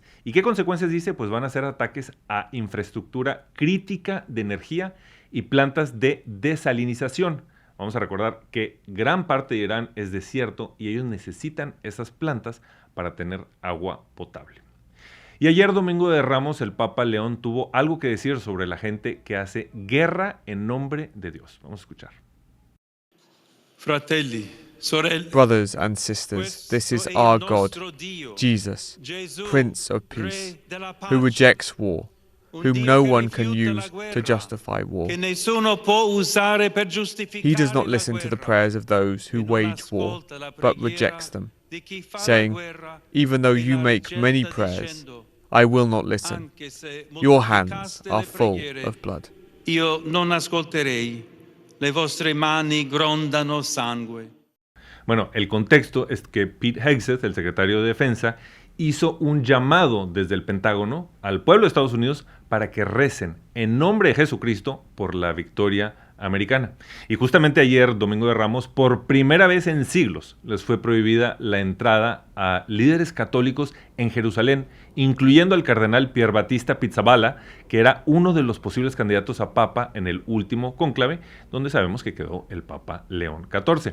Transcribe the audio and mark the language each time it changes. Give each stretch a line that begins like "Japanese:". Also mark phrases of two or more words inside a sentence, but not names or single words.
Spanish: ¿Y qué consecuencias dice? Pues van a ser ataques a infraestructura crítica de energía y plantas de desalinización. Vamos a recordar que gran parte de Irán es desierto y ellos necesitan esas plantas para tener agua potable. Y ayer, Domingo de Ramos, el Papa León tuvo algo que decir sobre la gente que hace guerra en nombre de Dios. Vamos a escuchar.
Italian: Fratelli, sorelle,
English: Brothers and sisters, this is our God, Jesus, Prince of Peace, who rejects war, whom no one can use to justify war. He does not listen to the prayers of those who wage war, but rejects them, saying, even though you make many prayers, I will not listen. Your hands are full of blood.
Italian: Io non ascolterei. Le vostre mani grondano sangue.
Spanish: Bueno, el contexto es que Pete Hegseth, el secretario de Defensa, hizo un llamado desde el Pentágono al pueblo de Estados Unidos para que recen en nombre de Jesucristo por la victoria americana. Y justamente ayer, Domingo de Ramos, por primera vez en siglos, les fue prohibida la entrada a líderes católicos en Jerusalén, incluyendo al cardenal Pier Battista Pizzaballa, que era uno de los posibles candidatos a papa en el último cónclave, donde sabemos que quedó el Papa León XIV.